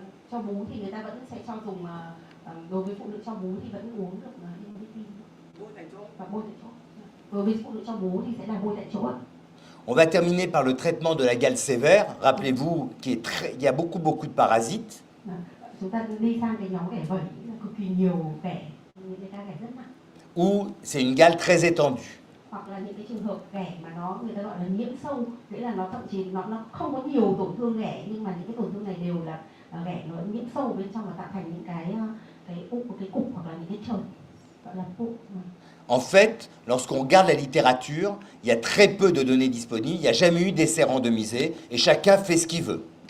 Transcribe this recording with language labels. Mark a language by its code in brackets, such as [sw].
[vi] Cho bú thì người ta vẫn sẽ cho dùng, đối với phụ nữ cho bú thì vẫn uống được ivermectin. Và bôi tại chỗ. Đối với phụ nữ cho bú thì sẽ là bôi tại chỗ. [fr] On va terminer par le traitement de la gale sévère. Rappelez-vous qu'il y a beaucoup de parasites. [vi] Chúng ta đi sang cái nhóm ghẻ vẩy, cực kỳ nhiều ghẻ, những cái ghẻ rất nặng. [fr] Ou c'est une gale très étendue. [vi] Hoặc là những cái trường hợp ghẻ mà người ta gọi là nhiễm sâu, nghĩa là nó thậm chí nó không có nhiều tổn thương ghẻ nhưng mà những cái tổn thương này đều là ghẻ nó nhiễm sâu bên trong và tạo thành những cái cục hoặc là những cái chởm gọi là cục. [fr] En fait, lorsqu'on regarde la littérature, il y a très peu de données disponibles, il n'y a jamais eu d'essai randomisé et chacun fait ce qu'il veut.